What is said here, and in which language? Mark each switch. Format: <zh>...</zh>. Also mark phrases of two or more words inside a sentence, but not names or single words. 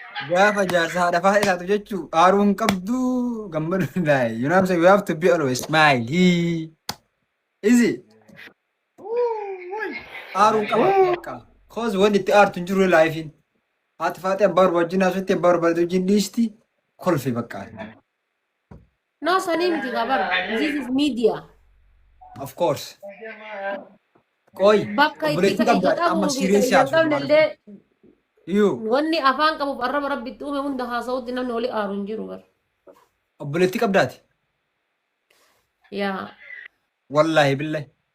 <om>Gaafa jaarsa haadha fa'aa isaatu jechuu, aaruu hin qabdu, gammadu hin daaye.</om> <en>You know what I'm saying? We have to be always smile. Easy.</en> <om>Aaruu hin qabu, bakka. 'Cause wanti itti aartu hin jiru laayifiin. Haati fa'aa abbaa barbaadu wajjin haasofte, abbaa barbaadu wajjin dhiisti, kolfi bakka. No, sanii miti gabar.</om> <en>This is media. Of course.</en> <om>Qoy, Bakka itti obboleetti ka-, qabda, itti qabu amma fi serious kan yaasuuf qabne maal? illee Iyyuu. wanni afaan qabuuf arraba Rabbitti uume hunda haasa'utti namni oli aaru hin jiru bar. Obboleetti qabdaati? Yaa.</om> <ar>والله بالله.</ar>